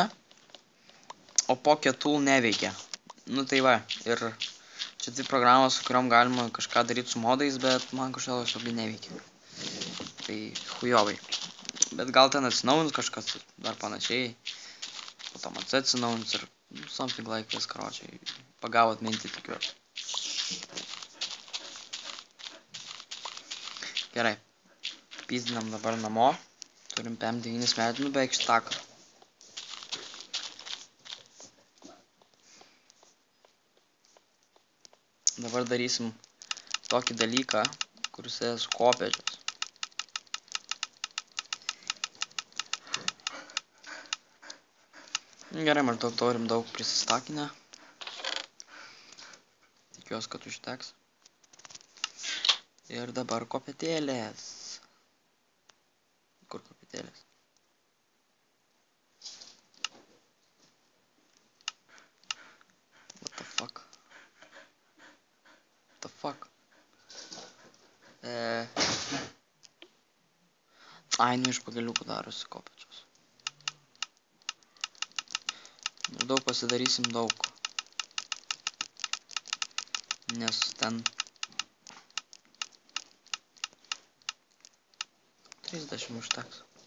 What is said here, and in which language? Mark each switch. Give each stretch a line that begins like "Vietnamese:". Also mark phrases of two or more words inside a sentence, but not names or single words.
Lithuanian: O Pocket Tool neveikia. Nu tai va, ir čia 2 programos, su kuriom galima kažką daryti su modais, bet man kažkodėl jos neveikia. Tai hujovai. Bet gal ten atsinaujins kažkas dar panašiai. Po to man atsinaujins ir
English: something like this,
Lithuanian: karočiai. Pagavot mintį, tikiuosi. Gerai. Pizdinam dabar namo. Turim PM9 metinių beveik štaką. Dabar darysim tokį dalyką, kuris yra su kopėčios. Gerai, maždaug turim daug prisistakinę. Tikiuosi, kad užteks. Ir dabar kopėtėlės. Kur kopėtėlės?
English: What the fuck? What the fuck?
Lithuanian: Ai, nu iš pagaliukų darosi kopėčios. Daug pasidarysim daug. Nes ten 30 užteks.